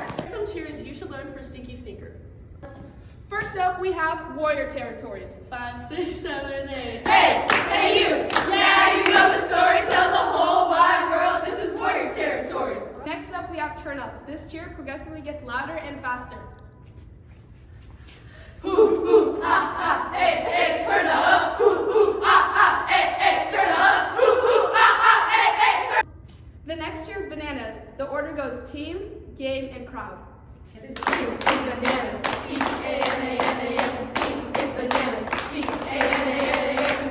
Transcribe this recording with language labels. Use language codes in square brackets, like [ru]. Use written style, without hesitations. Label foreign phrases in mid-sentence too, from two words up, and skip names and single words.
[en] Some cheers you should learn for Stinky Sneaker. First up, we have Warrior Territory. 5, 6, 7, 8. Hey! Hey you! Yeah, you know the story. Tell the whole wide world this is Warrior Territory. Next up, we have Turn Up. This cheer progressively gets louder and faster. Hoo, hoo, ha, ha, hey, hey, turn up. Hoo, hoo, ha, ha, hey, hey, turn up. Hoo, hoo, ha, ha, hey, hey, turn up. The next cheer is Bananas. The order goes team, game, and crowd. It's team, it's bananas. B-A-N-A-N-A-S, it's team, it's bananas. B-A-N-A-N-A-S.